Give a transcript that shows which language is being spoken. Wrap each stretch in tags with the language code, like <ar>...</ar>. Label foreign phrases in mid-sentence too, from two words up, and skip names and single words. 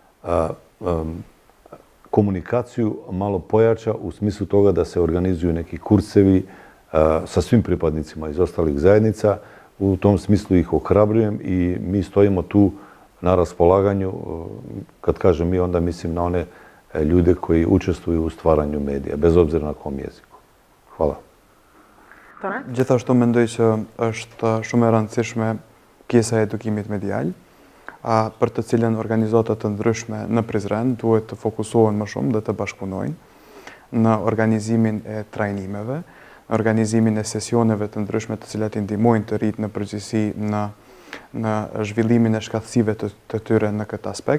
<bs>komunikaciju malo pojača u smislu toga da se organizuju neki kursevi sa svim pripadnicima iz ostalih zajednica. U tom smislu ih ohrabrujem i mi stojimo tu na raspolaganju. Kad kažem mi, onda mislim na one ljude koji učestvuju u stvaranju medija, bez obzira na kom jeziku. Hvala.</bs> <sq>Gjithashtu mendoj që është shumë e rëndësishme pjesa e edukimit medial, për të cilën organizata të ndryshme në Prizren duhet të fokusohen më shumë dhe të bashkëpunojnë në organizimin e trajnimeve, në organizimin e sesioneve të ndryshme të cilat i ndihmojnë të rinjt në përgjithësi në zhvillimin e shkatësive të tyre në këtë aspekt.</sq>